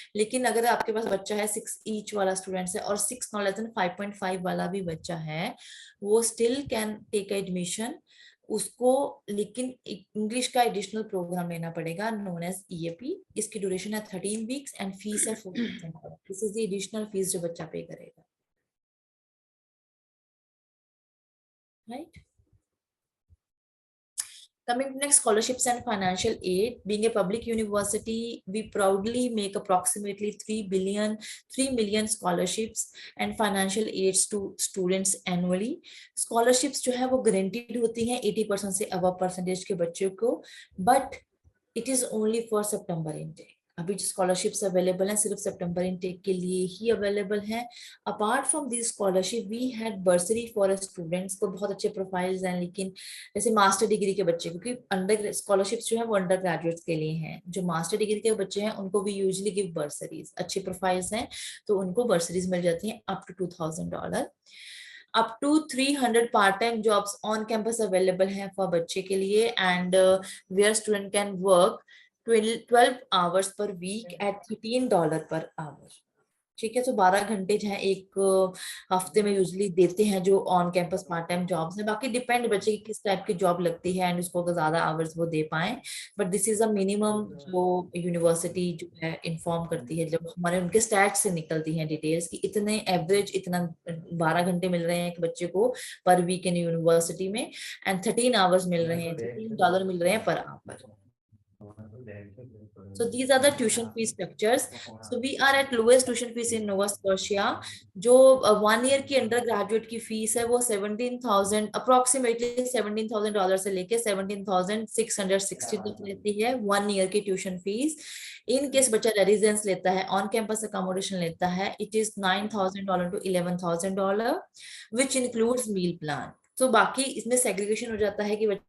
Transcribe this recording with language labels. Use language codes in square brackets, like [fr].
[hi] लेकिन अगर आपके पास बच्चा है 6 ईच वाला स्टूडेंट्स है, और 6 नॉट लेस देन 5.5 वाला भी बच्चा है, वो स्टिल कैन टेक एडमिशन उसको। लेकिन इंग्लिश का एडिशनल प्रोग्राम लेना पड़ेगा नोन एज EAP। इसकी ड्यूरेशन है 13 वीक्स एंड फीस है 4,000। [en] this is the additional fees [hi] जो बच्चा पे करेगा, right. [en] Coming to next, scholarships and financial aid. Being a public university, we proudly make approximately 3 million scholarships and financial aids to students annually. [hi] Scholarships जो है वो guaranteed होती हैं 80% से above percentage के बच्चों को, [en] but it is only for September intake. [hi] अभी जो स्कॉलरशिप्स अवेलेबल हैं सिर्फ सितंबर इनटेक के लिए ही अवेलेबल हैं। Apart from this scholarship we had बर्सरी for students को बहुत अच्छे प्रोफाइल्स हैं, लेकिन जैसे मास्टर डिग्री के बच्चे, क्योंकि अंडर स्कॉलरशिप्स जो है वो अंडर ग्रेजुएट्स के लिए हैं, जो मास्टर डिग्री के बच्चे हैं उनको भी यूजुअली गिव बर्सरीज। अच्छे प्रोफाइल्स हैं तो उनको बर्सरीज मिल जाती हैं up to $2,000। [en] up to 300 part-time jobs on campus available हैं [hi] for बच्चे के लिए, [en] and where student can work 12 hours per week at $13 per hour। [hi] ठीक है, तो 12 घंटे जो है एक हफ्ते में यूजली देते हैं जो on campus part time jobs हैं। बाकी डिपेंड बच्चे की किस टाइप की जॉब लगती है एंड उसको ज्यादा आवर्स वो दे पाए, but this is a minimum वो यूनिवर्सिटी जो है इन्फॉर्म करती है, जब हमारे उनके स्टैट से निकलती हैं डिटेल्स कि इतने एवरेज इतना 12 घंटे मिल रहे हैं एक बच्चे को पर वीक इन यूनिवर्सिटी में, एंड 13 आवर्स मिल रहे हैं, $13 मिल रहे हैं per hour. [en] So these are the tuition fee structures. So we are at lowest tuition fees in Nova Scotia. [hi] जो 1 year की अंडर ग्रेजुएट की फीस है वो 17,000 अप्रोक्सीमेटली $17,000 से लेके 17,660 तक रहती है 1 year की ट्यूशन फीस। इन केस बच्चा रेजिडेंस लेता है, ऑन कैंपस अकोमोडेशन लेता है, it is $9,000 to $11,000 which includes meal plan. तो बाकी इसमें सेग्रीगेशन हो जाता है कि